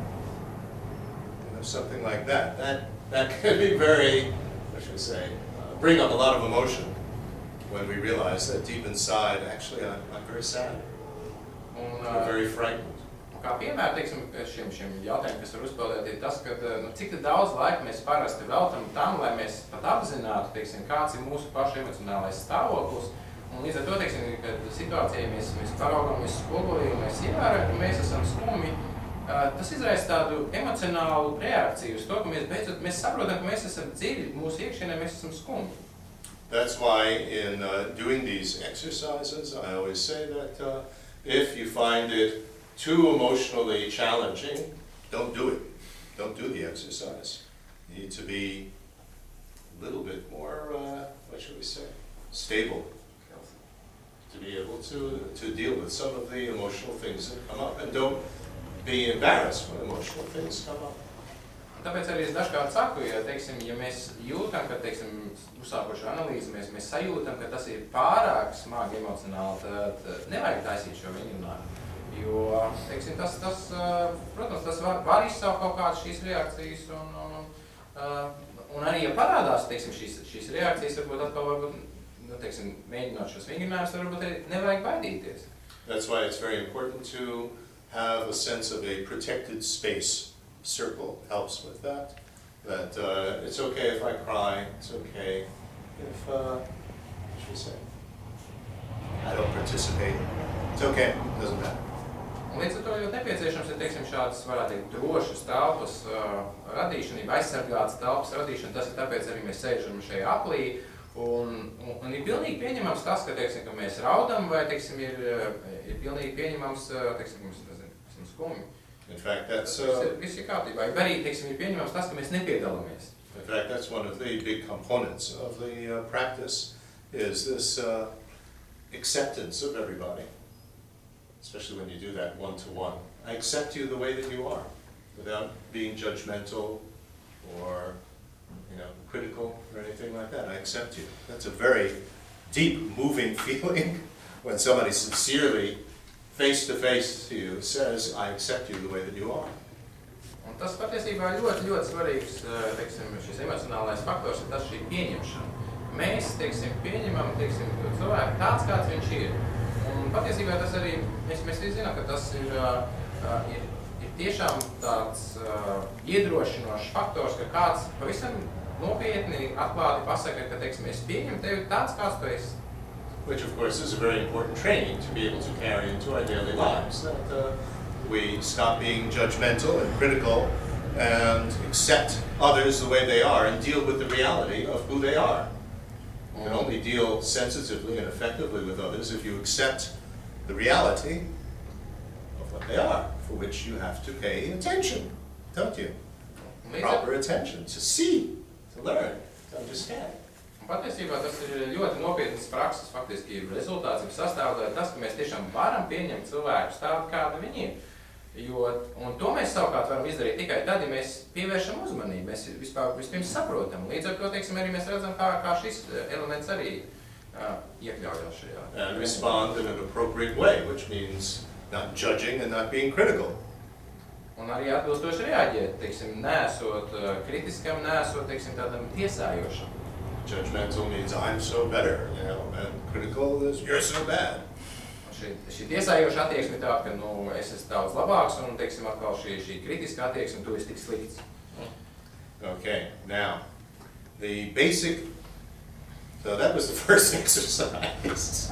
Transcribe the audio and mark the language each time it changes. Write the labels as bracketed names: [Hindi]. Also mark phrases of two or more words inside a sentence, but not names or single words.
[English] You know, something like that. That can be very, what should I say, bring up a lot of emotion when we realize that deep inside, actually, I'm very sad. I'm very frightened. [Latvian] Kā piemēram, teiksim, šiem jautājumiem, kas var uzpeldēt, ir tas, ka cik daudz laika mēs parasti veltam tam, lai mēs pat apzinātu, teiksim, kāds ir mūsu pašu emocionālais stāvoklis. Un līdz ar to, teiksim, kad situācijā mēs paraugamies spogulī un mēs ievērojam, ka mēs esam skumi, tas izraisa tādu emocionālu reakciju uz to, ka mēs saprotam, ka mēs esam dziļi, mūsu iekšienē mēs esam skumi. [English] That's why in doing these exercises, I always say that if you find it too emotionally challenging, don't do it. Don't do the exercise. You need to be a little bit more, what should we say, stable. To be able to deal with some of the emotional things that come up. And don't be embarrassed when emotional things come up. [Latvian] Tāpēc arī es dažkārt saku, ja, teiksim, ja mēs jūtam, ka, teiksim, uzsākošu analīzi, mēs sajūtam, ka tas ir pārāk smagi emocionāli, tad nevajag taisīt šo vingrinājumu. Jo, teiksim, protams, tas var izsaukt kaut kādas šīs reakcijas, un arī, ja parādās, teiksim, šīs reakcijas, varbūt, nu, teiksim, mēģinot šos vingrinājumus, varbūt arī nevajag baidīties. [English] That's why it's very important to have a sense of a protected space. Circle helps with that. That it's okay if I cry, it's okay if, what should we say? I don't participate. It's okay, it doesn't matter. [Latvian] Un līdz ar to ļoti nepieciešams ir, teiksim, šādas, varētu teikt, drošas telpas radīšana, aizsargātas telpas radīšana. Tas ir tāpēc arī mēs sēžam šajā aplī. Un ir pilnīgi pieņemams tas, ka, teiksim, ka mēs raudam, vai, teiksim, ir pilnīgi pieņemams, teiksim, ka mēs esam skumji. [English] In fact, that's [Latvian] viss ir kārtībā. Arī, teiksim, ir pieņemams tas, ka mēs nepiedalāmies. [English] In fact, that's one of the big components of the practice is this acceptance of everybody, especially when you do that one-to-one. I accept you the way that you are, without being judgmental or, you know, critical or anything like that. I accept you. That's a very deep, moving feeling when somebody sincerely face-to-face to you says, I accept you the way that you are. [Latvian] Un tas patiesībā ļoti, ļoti svarīgs, teiksim, šis emocionālais faktors ir tas šī pieņemšana. Mēs, teiksim, pieņemam, teiksim, cilvēku tāds, kāds viņš ir. Un patiesībā tas arī, mēs visi zinām, ka tas ir tiešām tāds iedrošinošs faktors, ka kāds pavisam nopietni atklāti pasaka, ka, teiksim, es pieņemu tevi tāds, kāds tu esi. [English] Which, of course, is a very important training to be able to carry into our daily lives. That we stop being judgmental and critical and accept others the way they are and deal with the reality of who they are. You can only deal sensitively and effectively with others if you accept the reality of what they are, for which you have to pay attention, don't you? Proper attention, to see, to learn, to understand. [Latvian] Patiesībā tas ir ļoti nopietnas prakses, faktiski rezultāts ir sastāvdaļa tas, ka mēs tiešām varam pieņemt cilvēkus tādu, kādi viņi ir. Un to mēs savukārt varam izdarīt tikai tad, ja mēs pievēršam uzmanību, mēs vispirms saprotam. Līdz ar to, teiksim, arī mēs redzam, kā šis elements arī iekļaujās šajā. [English] And respond in an appropriate way, which means not judging and not being critical. [Latvian] Un arī atbilstoši reaģēt, teiksim, neesot kritiskam, neesot, teiksim, tādam tiesājošam. [English] Judgmental means I'm so better, you know, and critical is you're so bad. [Latvian] Šī tiesājoša attieksme ir tāda, ka, nu, es esmu daudz labāks, un, teiksim, atkal šī kritiska attieksme, tu esi tik slikts. [English] Okay, now, the basic, so that was the first exercise.